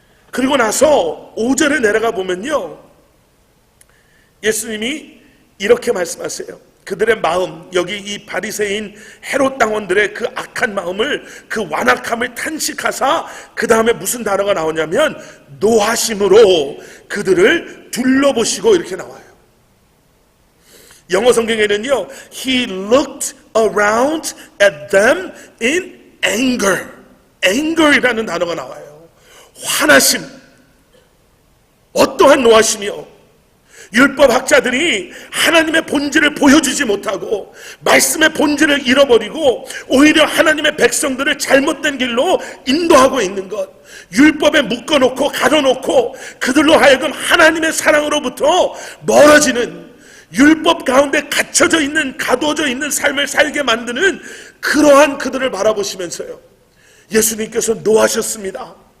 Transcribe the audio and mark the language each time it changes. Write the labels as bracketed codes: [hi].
[ko] 그리고 나서 5절에 내려가 보면요, 예수님이 이렇게 말씀하세요. 그들의 마음, 여기 이 바리새인 헤롯 당원들의 그 악한 마음을, 그 완악함을 탄식하사 그 다음에 무슨 단어가 나오냐면 노하심으로 그들을 둘러보시고 이렇게 나와요. 영어 성경에는요, [en] He looked around at them in anger. [ko] anger이라는 단어가 나와요. 화나심. 어떠한 노하심이요? 율법학자들이 하나님의 본질을 보여주지 못하고 말씀의 본질을 잃어버리고 오히려 하나님의 백성들을 잘못된 길로 인도하고 있는 것, 율법에 묶어놓고 가둬놓고 그들로 하여금 하나님의 사랑으로부터 멀어지는, 율법 가운데 갇혀져 있는, 가둬져 있는 삶을 살게 만드는 그러한 그들을 바라보시면서요, 예수님께서 노하셨습니다.